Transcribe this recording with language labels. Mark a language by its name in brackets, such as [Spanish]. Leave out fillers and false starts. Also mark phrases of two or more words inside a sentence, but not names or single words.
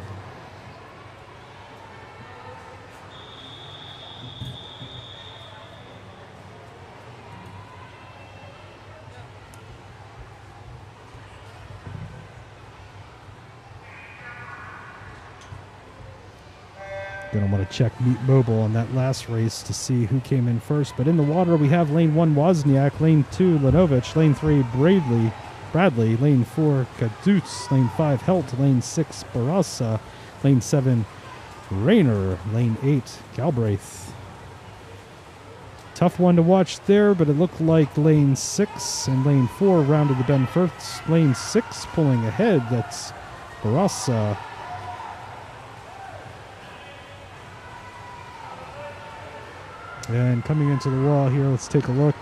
[English] Going to want to check Meet Mobile on that last race to see who came in first. But in the water, we have lane 1, Wozniak, lane 2, Lanovich, lane 3, Bradley, lane 4, Kadutz, lane 5, Helt, lane 6, Barassa, lane 7, Rayner, lane 8, Galbraith. Tough one to watch there, but it looked like lane 6 and lane 4 rounded the bend first. Lane 6 pulling ahead, that's Barassa. And coming into the wall here, let's take a look.